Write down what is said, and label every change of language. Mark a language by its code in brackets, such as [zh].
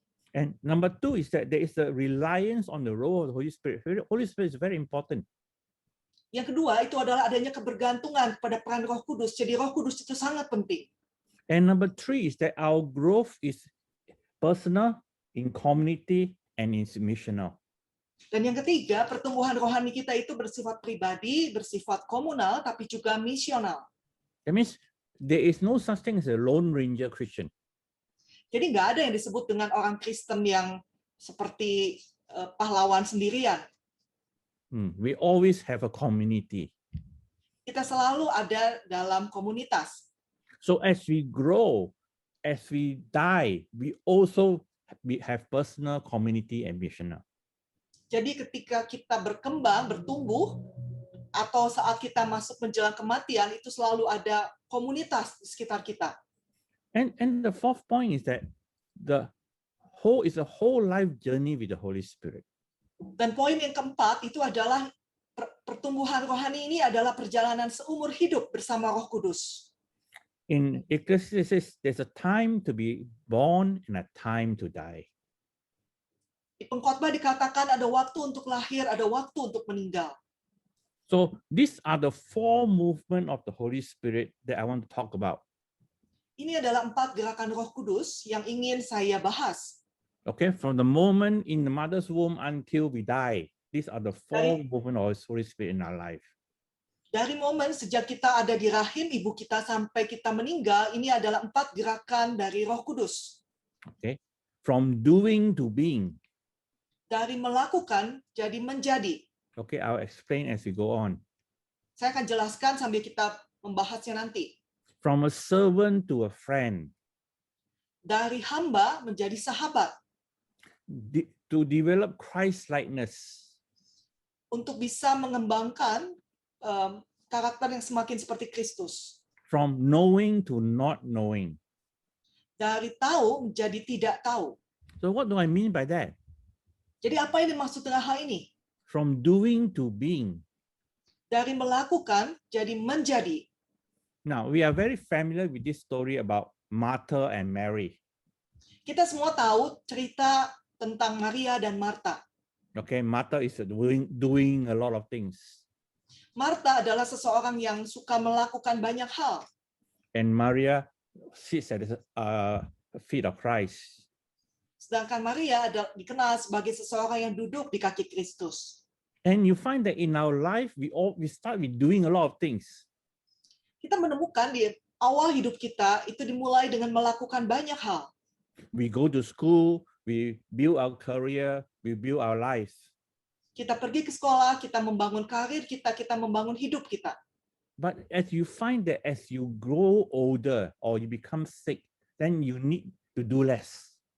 [en] And number 2 is that there is a reliance on the role of the Holy Spirit. The Holy Spirit is very important. [id] Yang kedua itu adalah adanya kebergantungan kepada peran Roh Kudus. Jadi Roh Kudus itu sangat penting. [en] And number 3 is that our growth is personal, in community, and is missional. [id] Dan yang ketiga, pertumbuhan rohani kita itu bersifat pribadi, bersifat komunal, tapi juga misional. [en] That means there is no such thing as a Lone Ranger Christian. [id] Jadi nggak ada yang disebut dengan orang Kristen yang seperti pahlawan sendirian. [en] We always have a community. [id] Kita selalu ada dalam komunitas. [en] So as we grow, as we die, we also have personal, community, and missional. [id] Jadi ketika kita berkembang, bertumbuh, atau saat kita masuk menjelang kematian, itu selalu ada komunitas di sekitar kita. [en] And the 4th point is that the whole is a whole life journey with the Holy Spirit. [id] Dan poin yang keempat itu adalah pertumbuhan rohani ini adalah perjalanan seumur hidup bersama Roh Kudus. [en] In Ecclesiastes, there's a time to be born and a time to die. [id] Di Pengkhotbah dikatakan ada waktu untuk lahir, ada waktu untuk meninggal. [en] So these are the 4 movements of the Holy Spirit that I want to talk about. [id] Ini adalah 4 gerakan Roh Kudus yang ingin saya bahas. [en] Okay, from the moment in the mother's womb until we die, these are the 4 movements of the Holy Spirit in our life. [id] Dari momen sejak kita ada di rahim ibu kita sampai kita meninggal, ini adalah 4 gerakan dari Roh Kudus. [en] Okay, from doing to being. [id] Dari melakukan jadi menjadi. [en] Okay, I'll explain as we go on. [id] Saya akan jelaskan sambil kita membahasnya nanti. [en] From a servant to a friend. [id] Dari hamba menjadi sahabat. [en] To develop Christ-likeness. [id] Untuk bisa mengembangkan karakter yang semakin seperti Kristus. [en] From knowing to not knowing. [id] Dari tahu menjadi tidak tahu. [en] So what do I mean by that? [id] Jadi apa yang dimaksud dengan hal ini? [en] From doing to being. [id] Dari melakukan jadi menjadi. [en] Now, we are very familiar with this story about Martha and Mary. [id] Kita semua tahu cerita tentang Maria dan Marta. [en] Okay, Martha is doing a lot of things. [id] Marta adalah seseorang yang suka melakukan banyak hal. [en] And Maria sits at the feet of Christ. [id] Sedangkan Maria dikenal sebagai seseorang yang duduk di kaki Kristus. [en] And you find that in our life, we start with doing a lot of things. [id] Kita menemukan di awal hidup kita itu dimulai dengan melakukan banyak hal. [en] We go to school, we build our career, we build our life. [id] Kita pergi ke sekolah, kita membangun karir kita, kita membangun hidup kita. [en] But as you find that as you grow older or you become sick, then you need to do less.